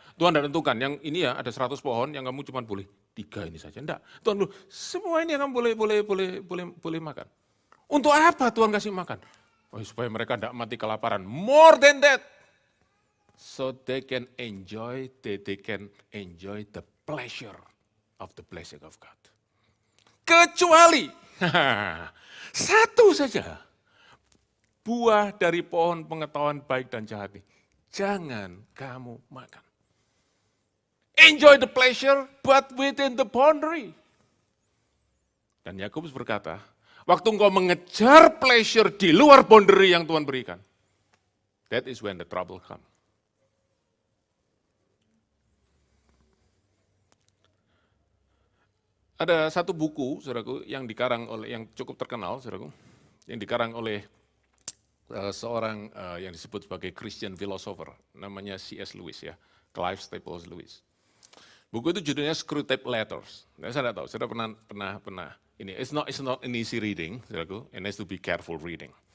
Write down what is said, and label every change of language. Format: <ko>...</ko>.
<id>Tuhan tidak tentukan, yang ini ya ada 100 pohon, yang kamu cuma boleh 3 ini saja. Enggak, Tuhan dulu, semua ini yang kamu boleh makan. Untuk apa Tuhan kasih makan? Oh, supaya mereka tidak mati kelaparan.</id> <en>More than that. So they can enjoy the pleasure of the blessing of God.</en> <id>Kecuali satu saja, buah dari pohon pengetahuan baik dan jahat ini, jangan kamu makan.</id> <en>Enjoy the pleasure, but within the boundary.</en> <id>Dan Yakobus berkata, waktu engkau mengejar pleasure di luar boundary yang Tuhan berikan,</id> <en>that is when the trouble comes.</en> <id>Ada satu buku, saudaraku, yang dikarang oleh, yang cukup terkenal, saudaraku, yang dikarang oleh seorang yang disebut sebagai Christian philosopher, namanya C.S. Lewis ya, Clive Staples Lewis. Buku itu judulnya Screwtape Letters. Nah, saya tidak tahu, saya pernah ini.</id> <en>It's not an easy reading, saudaraku, and has to be careful reading.</en>